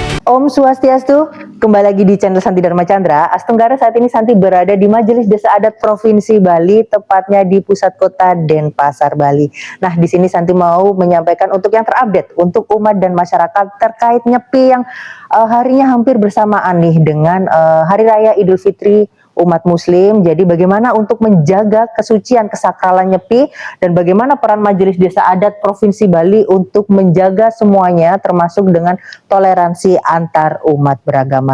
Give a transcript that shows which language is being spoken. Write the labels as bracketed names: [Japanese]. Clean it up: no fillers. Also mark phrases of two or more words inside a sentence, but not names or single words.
[Sanskrit] Om Swastiastu, [Indonesian] kembali lagi di channel Santi Dharma Chandra. Astenggara, saat ini Santi berada di Majelis Desa Adat Provinsi Bali, tepatnya di pusat kota Denpasar, Bali. Nah, di sini Santi mau menyampaikan untuk yang terupdate untuk umat dan masyarakat terkait Nyepi yang harinya hampir bersamaan nih dengan Hari Raya Idul Fitri umat muslim. Jadi bagaimana untuk menjaga kesucian kesakralan Nyepi dan bagaimana peran Majelis Desa Adat Provinsi Bali untuk menjaga semuanya termasuk dengan toleransi antar umat beragama.